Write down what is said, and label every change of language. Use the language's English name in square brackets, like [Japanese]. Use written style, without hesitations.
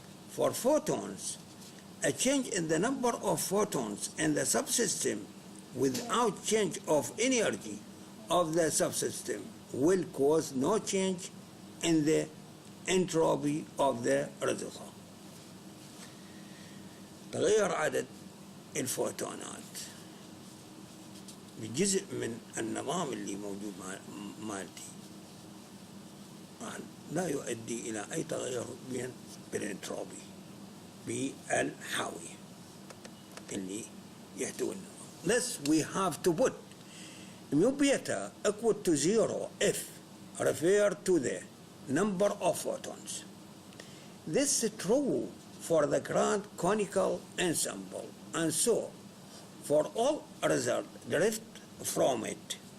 [English] For photons, a change in the number of photons in the subsystem without change of energy of the subsystem will cause no change in the entropy of the reservoir. [Arabic] تغير عدد الفوتونات بجزء من النظام اللي موجود مالتي لا يؤدي إلى أي تغير بالانتروبي بالحاوية اللي يحتوي النظام. [English] Thus we have to put mu beta equal to 0 if referred to the number of photons. This is true for the grand conical ensemble, and so for all results derived from it.